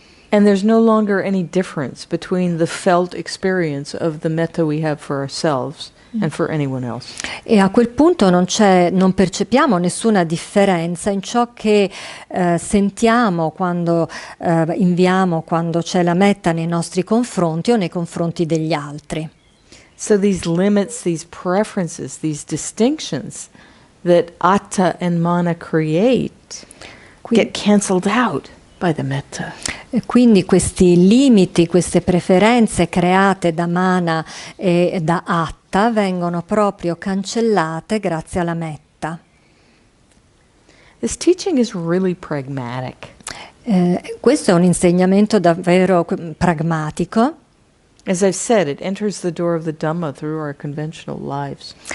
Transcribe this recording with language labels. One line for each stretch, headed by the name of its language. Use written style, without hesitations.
English: And there's no longer any difference between the felt experience of the metta we have for ourselves and for anyone else.
Italian: E a quel punto non percepiamo nessuna differenza in ciò che sentiamo quando inviamo, quando c'è la metta nei nostri confronti o nei confronti degli altri.
English: So these limits, these preferences, these distinctions that atta and mana create get cancelled out by the metta.
Italian: E quindi questi limiti, queste preferenze create da mana e da atta vengono proprio cancellate grazie alla metta.
English: This teaching is really pragmatic.
Italian: Questo è un insegnamento davvero pragmatico.
English: As I've said, it enters the door of the Dhamma through our conventional lives.